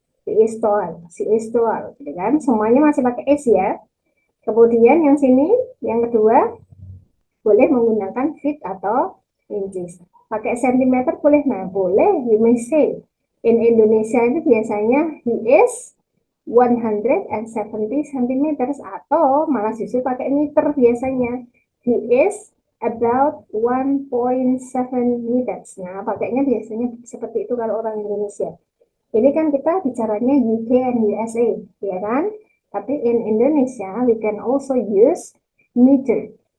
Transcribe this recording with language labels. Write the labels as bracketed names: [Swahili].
[English] She is tall, she is tall, [Indonesian] gitu kan? Semuanya masih pakai S ya. Kemudian yang sini, yang kedua, boleh menggunakan feet atau inches. Pakai sentimeter boleh, nah boleh, [English] you may say. In Indonesia [Indonesian] itu biasanya [English] he is 170 cm [Indonesian] atau malah justru pakai meter biasanya. [English] He is about 1.7 meters. [Indonesian] Nah, pakainya biasanya seperti itu kalau orang Indonesia. Ini kan kita bicaranya UK and USA, ya kan? Tapi [English] in Indonesia, we can also use meter.